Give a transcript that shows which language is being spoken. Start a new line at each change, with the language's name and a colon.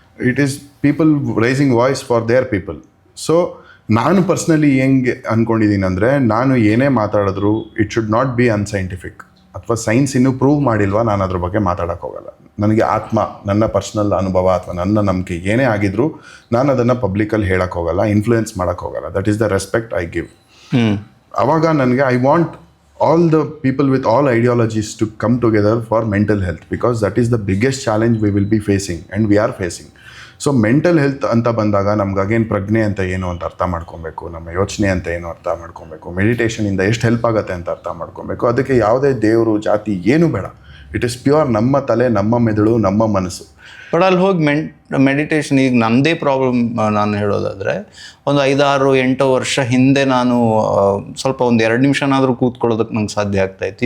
English: It is people raising voice for their people.
Kannada: So ನಾನು personally ಹೆಂಗೆ ಅಂದ್ಕೊಂಡಿದ್ದೀನಿ ಅಂದರೆ, ನಾನು ಏನೇ ಮಾತಾಡಿದ್ರು
English: it should not be unscientific,
Kannada: ಅಥವಾ ಸೈನ್ಸ್ ಇನ್ನೂ ಪ್ರೂವ್ ಮಾಡಿಲ್ವಾ ನಾನು ಅದ್ರ ಬಗ್ಗೆ ಮಾತಾಡೋಕ್ಕೆ ಹೋಗಲ್ಲ. ನನಗೆ ನನ್ನ ಪರ್ಸ್ನಲ್ ಅನುಭವ ಅಥವಾ ನನ್ನ ನಂಬಿಕೆ ಏನೇ ಆಗಿದ್ರು ನಾನು ಅದನ್ನು ಪಬ್ಲಿಕಲ್ಲಿ ಹೇಳಕ್ಕೆ ಹೋಗಲ್ಲ, ಇನ್ಫ್ಲೂಯೆನ್ಸ್ ಮಾಡೋಕ್ಕೆ ಹೋಗಲ್ಲ.
English: That is the respect I give.
Kannada: ಆವಾಗ ನನಗೆ
English: I want all the people with all ideologies to come together for mental health, because that is the biggest challenge we will be facing and we are facing.
Kannada: So mental health ಅಂತ ಬಂದಾಗ ನಮ್ಗೆ again ಪ್ರಜ್ಞೆ ಅಂತ ಏನು ಅಂತ ಅರ್ಥ ಮಾಡ್ಕೊಬೇಕು, ನಮ್ಮ ಯೋಚನೆ ಅಂತ ಏನು ಅರ್ಥ ಮಾಡ್ಕೊಬೇಕು, ಮೆಡಿಟೇಷನಿಂದ ಎಷ್ಟು ಹೆಲ್ಪ್ ಆಗುತ್ತೆ ಅಂತ ಅರ್ಥ ಮಾಡ್ಕೊಬೇಕು. ಅದಕ್ಕೆ ಯಾವುದೇ ದೇವರು ಜಾತಿ ಏನು ಬೇಡ.
English: it is pure
Kannada: ನಮ್ಮ ತಲೆ, ನಮ್ಮ ಮೆದುಳು, ನಮ್ಮ ಮನಸ್ಸು. ಬಟ್ ಅಲ್ಲಿ ಹೋಗಿ ಮೆಡಿಟೇಷನ್, ಈಗ ನಮ್ಮದೇ ಪ್ರಾಬ್ಲಮ್ ನಾನು ಹೇಳೋದಾದರೆ, ಒಂದು 5-6-8 ವರ್ಷ ಹಿಂದೆ ನಾನು ಸ್ವಲ್ಪ ಒಂದು 2 ನಿಮಿಷನಾದರೂ ಕೂತ್ಕೊಳ್ಳೋದಕ್ಕೆ ನಂಗೆ ಸಾಧ್ಯ ಆಗ್ತಾಯಿತ್ತು.